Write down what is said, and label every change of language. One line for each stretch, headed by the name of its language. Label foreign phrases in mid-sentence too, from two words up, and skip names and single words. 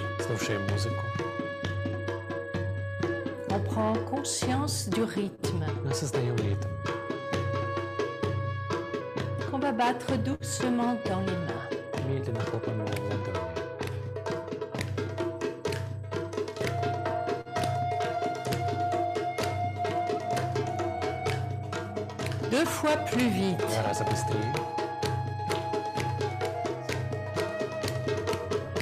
Russian: Слушаем музыку.
French: on prend conscience du rythme
Russian: Мы создаем ритм.
French: qu'on va battre doucement dans les mains.
Russian: Медленно хлопаем его в ладони.
French: Deux fois plus vite.
Russian: 2 раза быстрее.